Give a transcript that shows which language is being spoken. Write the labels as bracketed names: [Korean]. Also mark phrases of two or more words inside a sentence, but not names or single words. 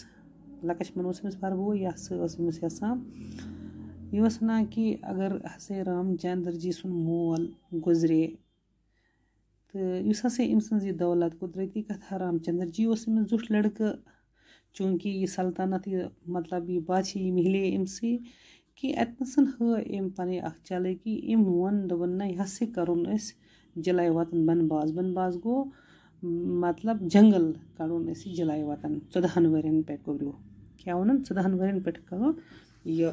[Kashmiri] لکشمن اوس أمِس وَربوے. یہِ ہسا ٲس أمِس یَژھان یہِ اوس وَنان کہِ اگر ہسا رام چندر جی سُنٛد مول گُزرے تہٕ یُس ہسا أمۍ سٕنٛز یہِ دولت قُدرتی کتھا رام چندر جی اوس أمِس زیُٹھ لڑکہٕ چوٗنٛکہِ یہِ سلطنت یہِ مطلب یہِ بادشاہی مِلے أمسٕے کہِ اَتنَسَن ہٲو أمۍ پَنٕنۍ اَکھ چالٲکی. أمۍ ووٚن دوٚپُن نہ یہِ ہسا کَرُن أسۍ جلایہِ وطن بنباس. بنباس گوٚو مطلب جنگل کَڑُن أسۍ یہِ جلایہِ وطن 14 ؤرین پٮ۪ٹھ. گوٚبریو کیٛاہ ووٚنُن 14 ؤرین پٮ۪ٹھ کَرو یہِ.